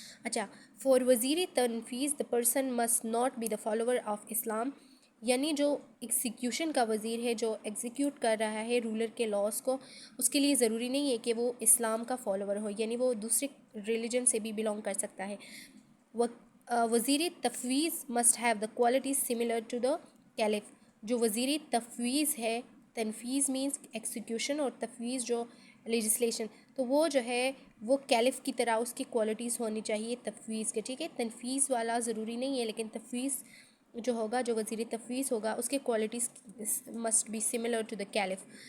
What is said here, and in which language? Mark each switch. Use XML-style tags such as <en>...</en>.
<ur>اچھا,</ur> <en>for وزیری تنفیذ the person must not be the follower of Islam,</en> <ur>یعنی جو execution کا وزیر ہے, جو ایگزیکیوٹ کر رہا ہے رولر کے لاس کو, اس کے لیے ضروری نہیں ہے کہ وہ اسلام کا فالوور ہو, یعنی وہ دوسرے ریلیجن سے بھی بلانگ کر سکتا ہے.</ur> <en>وزیر تفویض must have the qualities similar to the caliph.</en> <ur>جو وزیر تفویض ہے, تنفیذ مینس ایکسیکیوشن اور تفویض جو لیجسلیشن, تو وہ جو ہے وہ کیلف کی طرح اس کی کوالٹیز ہونی چاہیے تفویض کے, ٹھیک ہے. تنفیذ والا ضروری نہیں ہے, لیکن تفویض جو ہوگا, جو وزیر تفویض ہوگا, اس کے qualities</ur> <en>Must be similar to the caliph.</en>